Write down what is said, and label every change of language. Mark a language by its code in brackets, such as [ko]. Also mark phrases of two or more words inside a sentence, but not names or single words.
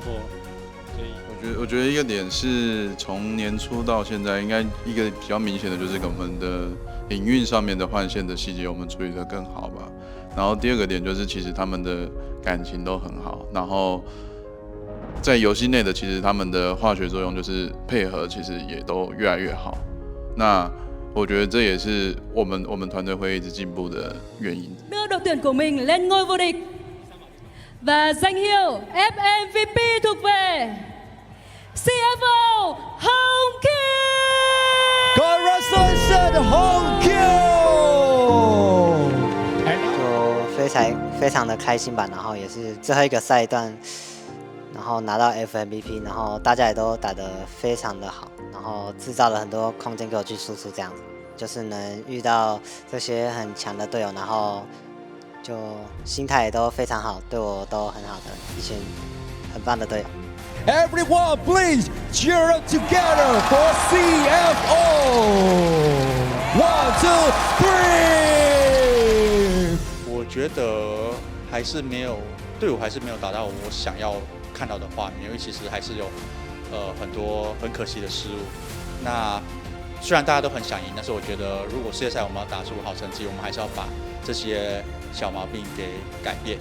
[zh] 我觉得一个点是从年初到现在，应该一个比较明显的就是我们的营运上面的换线的细节，我们处理得更好吧。然后第二个点就是，其实他们的感情都很好，然后在游戏内的其实他们的化学作用就是配合，其实也都越来越好。那我觉得这也是我们团队会一直进步的原因。 [vi] Đưa đội tuyển của mình lên ngôi vô địch và danh hiệu FMVP thuộc về CFO Hồng Kill。 [en] Congratulations Hồng Kill。 [zh] 就非常的开心吧，然后也是最后一个赛段，然后拿到 FMVP， 然后大家也都打得非常的好，然后制造了很多空间给我去输出，这样子就是能遇到这些很强的队友，然后就心态也都非常好，对我都很好的一群很棒的队友。 [en] Everyone, please cheer up together for CFO. 1, 2, 3. [zh] 我觉得还是没有队伍还是没有达到我想要看到的画面，因为其实还是有很多很可惜的失误。那虽然大家都很想赢，但是我觉得如果世界赛我们要打出好成绩，我们还是要把这些小毛病给改变。